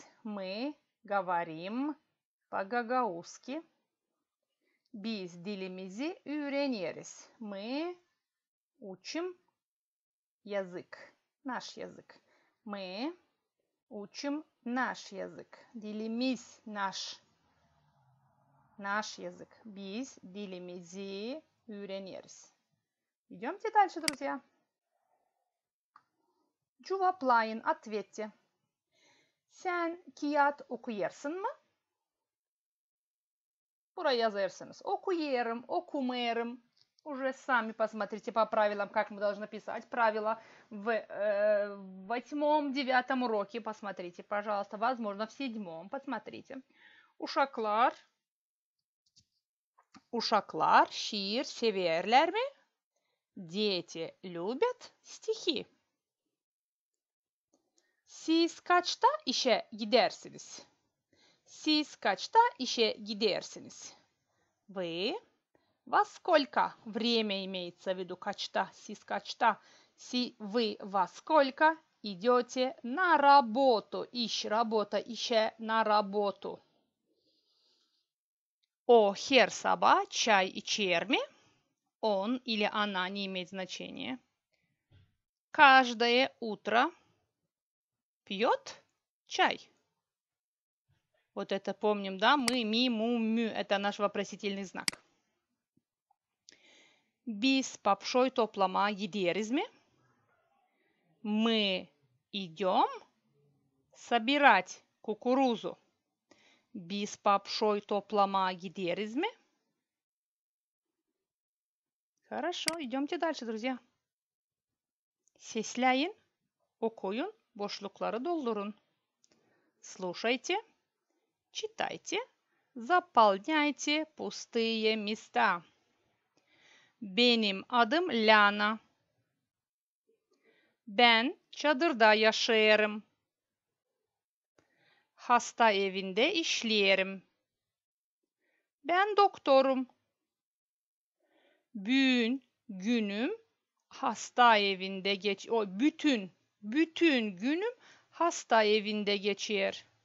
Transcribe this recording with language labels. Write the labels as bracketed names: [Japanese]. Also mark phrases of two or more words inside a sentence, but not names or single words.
[Russian] Мы говорим по-гагаузски. [Gagauz] Biz dilimizi öğreniriz. [Russian] Мы учим язык. Наш язык. Мы учим наш язык. Dilimiz наш. Наш язык. [Gagauz] Biz dilimizi öğreniriz. [Russian] Идемте дальше, друзья. Cevaplayın, ответьте. [Gagauz] Sen kağıt okuyarsın mı? Buraya yazarsınız. Окуерым, окумерым. [Russian] Уже сами посмотрите по правилам, как мы должны писать. Правила в 8-9 уроке. Посмотрите, пожалуйста. Возможно, в 7. Посмотрите. [Gagauz] Uşaklar şiir severler mi? [Russian] Дети любят стихи. [Gagauz] Siz kaçta işe gidersiniz? Siz kaçta işe gidersiniz? [Russian] Вы во сколько? Время имеется в виду [Gagauz] качта, сис качта. [Russian] Вы во сколько идете на работу. İş, работа, işe, на работу. [Gagauz] O her sabah çay içer mi? [Russian] Он или она не имеет значения. Каждое утро пьет чай. Вот это помним, да? Мы, ми, му, мü. Это наш вопросительный знак. [Gagauz] Biz papşoy toplamaya gideriz mi? [Russian] Мы идем собирать кукурузу. [Gagauz] Biz papşoy toplamaya gideriz mi? [Russian] Хорошо, идемте дальше, друзья. [Gagauz] Sesleyin, okuyun, boşlukları doldurun. [Russian] Слушайте, читайте, заполняйте пустые места. [Gagauz] Benim adım Lana. Ben çadırda yaşarım. Hasta evinde işlerim. Ben doktorum. Günüm hasta evinde bütün günüm hasta evinde geçer.